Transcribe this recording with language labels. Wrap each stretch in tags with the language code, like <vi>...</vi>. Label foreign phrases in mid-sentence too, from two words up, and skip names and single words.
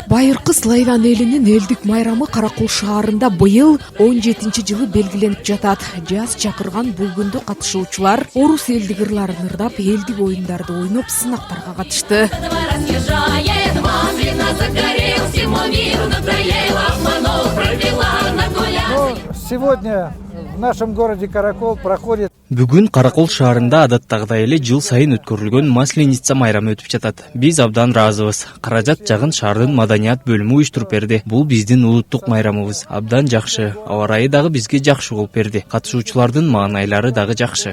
<ky>Байыркы Славян элинин элдик майрамы Каракол шаарында быйыл 17-жылы белгиленип жатат. Жаз чакырган бул күндө катышуучулар орус элдик ырларын ырдап, элдик оюндарды ойноп, сынактарга катышты.</ky> <ru>Сегодня в нашем городе Каракол проходит.</ru> <ky>Бүгүн Каракол шаарында адаттагыдай эле жыл сайын өткөрүлгөн Масленица майрамы өтүп жатат. Биз абдан ыраазыбыз. Каражат жагын шаардын маданият бөлүмү уюштуруп берди. Бул биздин улуттук майрамыбыз. Абдан жакшы. Аба ырайы дагы бизге жакшы болуп берди. Катышуучулардын маанайлары дагы жакшы.</ky>